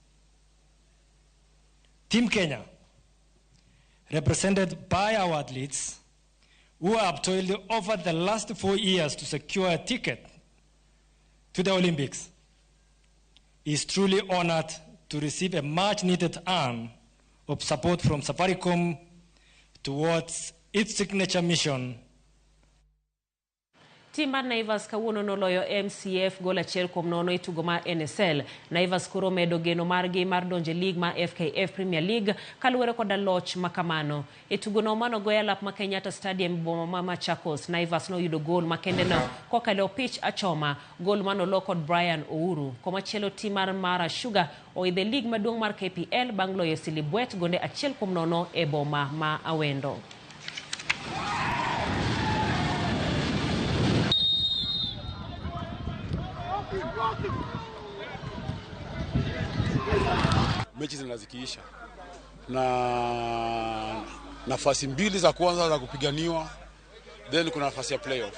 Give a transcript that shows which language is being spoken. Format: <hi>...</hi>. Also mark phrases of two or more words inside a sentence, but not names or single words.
<en>Team Kenya, represented by our athletes, who have toiled over the last 4 years to secure a ticket to the Olympics, is truly honored to receive a much-needed arm of support from Safaricom towards its signature mission.</en> <luo>Tim mar Naivas kawuono noloyo MCF gol 1-0 e tugo mar NSL. Naivas koro medo geno margi mar donje lig ma FKF Premier League kaluwore koda loch makamano. E tugo no mano goya lap ma Kenyatta Stadium boma ma Machakos, Naivas no yudo gol makende no kokalo pitch achoma, gol mano lokod Brian Ouru. Komachielo tim mar Mara Sugar oidhe lig maduong' mar KPL bang' loyo Silibwet gonde 1-0 e boma ma Awendo.</luo> <sw>Mechi zinazikiisha na nafasi mbili za kwanza za kupiganiwa, then kuna nafasi ya playoff.</sw>